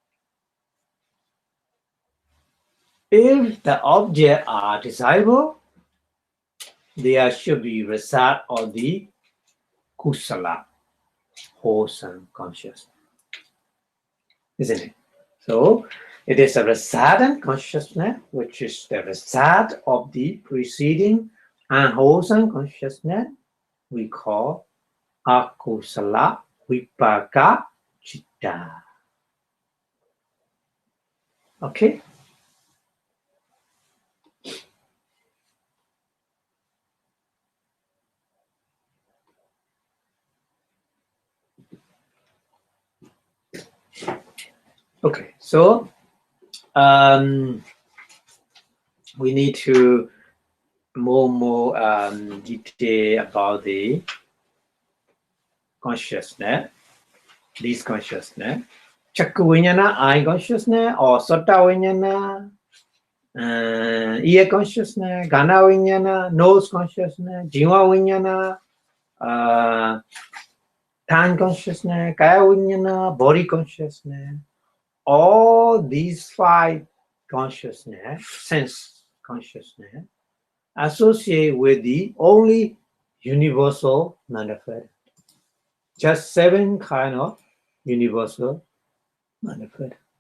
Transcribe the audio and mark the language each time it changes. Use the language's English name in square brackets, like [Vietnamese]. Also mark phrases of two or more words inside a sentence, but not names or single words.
[English] If the objects are desirable, there should be result of the kusala, wholesome consciousness. Isn't it? So it is a resultant consciousness, which is the result of the preceding unwholesome consciousness we call [Pali] akusala vipaka citta. [English] Okay? Okay, so we need to more detail about the consciousness, this consciousness. [Pali] Chakku vinyana, [English] eye consciousness, or [Pali] sota vinyana, [English] ear consciousness, [Pali] gana vinyana, [English] nose consciousness, [Pali] jiva vinyana, [English] tongue consciousness, [Pali] kaya vinyana, [English] body consciousness. All these 5 consciousness, sense consciousness, associate with the only universal manifest. Just 7 kind of universal manifest.